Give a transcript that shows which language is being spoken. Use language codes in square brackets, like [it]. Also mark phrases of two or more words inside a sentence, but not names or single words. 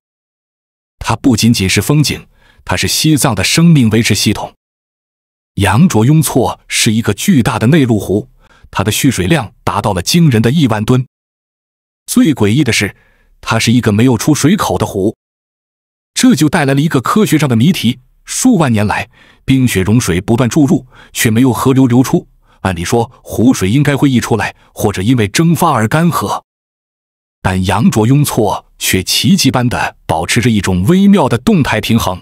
[zh] 它不僅僅是風景，它是西藏的生命維持系統。羊卓雍措是一個巨大的內陸湖，它的蓄水量達到了驚人的1萬噸。最詭異的是，它是一個沒有出水口的湖，這就帶來了一個科學上的謎題：數萬年來，冰雪融水不斷注入，卻沒有河流流出。按理說，湖水應該會溢出來，或者因為蒸發而乾涸。但羊卓雍措卻奇蹟般地保持着一種微妙的動態平衡。